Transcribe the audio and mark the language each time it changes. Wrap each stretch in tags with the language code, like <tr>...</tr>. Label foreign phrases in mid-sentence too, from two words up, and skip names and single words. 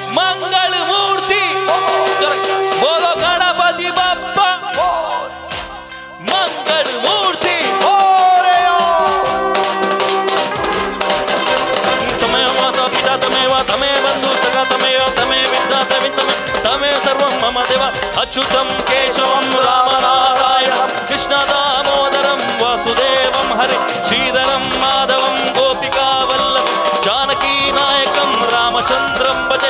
<mr>मंगल मूर्ती बोलो गणपती बाप्पा मंगल मूर्ती</mr> <sa>ತಮೇವ ಮಾತಾ ಪಿತಾ ತಮೇವ ತಮೇ ಬಂಧು ಸಖ ತಮೇವ ತಮೇ ವಿದ್ಯಾತ ವಿತ್ತಮೇ ತಮೇ ಸರ್ವಂ ಮಮ ದೇವ ಅಚ್ಯುತಂ ಕೇಶವಂ ರಾಮನಾರಾಯಣಂ ಕೃಷ್ಣ ದಾಮೋದರಂ ವಾಸುದೇವಂ ಹರಿ ಶ್ರೀಧರಂ ಮಾಧವಂ ಗೋಪಿಕಾ ವಲ್ಲಭಂ ಜಾನಕಿ ನಾಯಕಂ ರಾಮಚಂದ್ರಂ ಭಜೆ</sa>